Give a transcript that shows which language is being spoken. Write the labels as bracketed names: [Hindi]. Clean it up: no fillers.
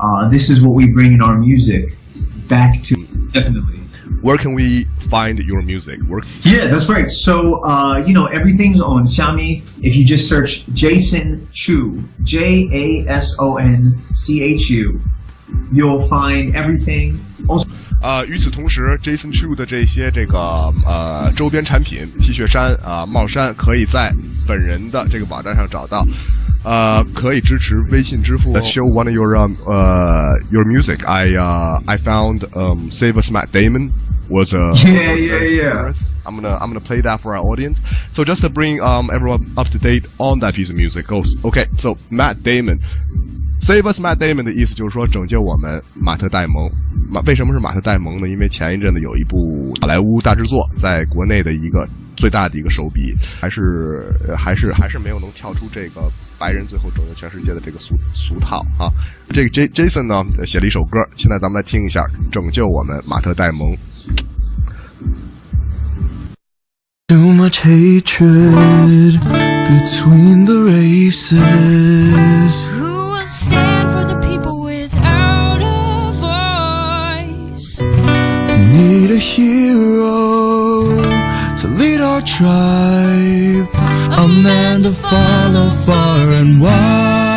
[English] This is what we bring in our music back to, definitely. Where can we find your music? Yeah, that's right. So, you know, everything's on Xiaomi. If you just search Jason Chu, JASONCHU, you'll find everything. Also, [Chinese] 与此同时 ，Jason Chu 的这些周边产品 T 恤衫帽衫可以在本人的这个网站上找到。可以支持微信支付。 [English] Let's show one of your music. I found Save Us Matt Damon was a yeah. I'm gonna play that for our audience. So just to bring everyone up to date on that piece of music. Okay, so Matt Damon. [Chinese] Save us Matt Damon 的意思就是说拯救我们马特戴蒙。为什么是马特戴蒙呢？因为前一阵子有一部好莱坞大制作，在国内的一个最大的一个手笔，还是没有能跳出这个白人最后拯救全世界的这个俗套啊。这个 Jason 呢写了一首歌，现在咱们来听一下拯救我们马特戴蒙。 [English] Too much hatred between the races. Who will stand for the people without a voice? We need a hero to lead our tribe, a man to follow far and wide.